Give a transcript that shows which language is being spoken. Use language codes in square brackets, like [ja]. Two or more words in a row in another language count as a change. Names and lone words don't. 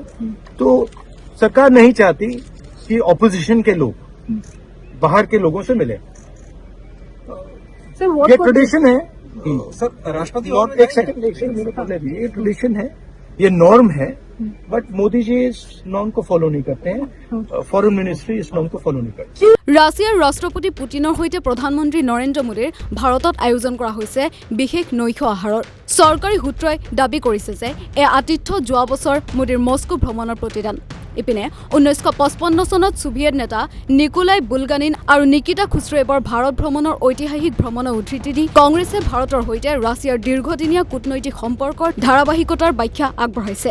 [hi] तो सरकार नहीं चाहती कि ऑपोजिशन के लोग बाहर के लोगों से मिले। ये ट्रेडिशन है सर। राष्ट्रपति और एक सेकंड ये ट्रेडिशन है, ये नॉर्म है। बट मोदी जी इस नॉर्म को फॉलो नहीं करते हैं, फॉरेन मिनिस्ट्री इस नॉर्म को फॉलो नहीं करती। [as] ৰাছিয়াৰ ৰাষ্ট্ৰপতি পুটিনৰ সৈতে প্ৰধানমন্ত্ৰী নৰেন্দ্ৰ মোদীৰ ভাৰতত আয়োজন কৰা হৈছে বিশেষ নৈশ আহাৰৰ। চৰকাৰী সূত্ৰই দাবী কৰিছে যে এই আতিথ্য যোৱা বছৰ মোদীৰ মস্কো ভ্ৰমণৰ প্ৰতিদান। ইপিনে 1955 চনত ছোভিয়েট নেতা নিকোলাই বুলগানিন আৰু নিকিতা খুশ্ৰুভৰ ভাৰত ভ্ৰমণৰ ঐতিহাসিক ভ্ৰমণৰ উদ্ধৃতি দি কংগ্ৰেছে ভাৰতৰ সৈতে ৰাছিয়াৰ দীৰ্ঘদিনীয়া কূটনৈতিক সম্পৰ্কৰ ধাৰাবাহিকতাৰ ব্যাখ্যা আগবঢ়াইছে।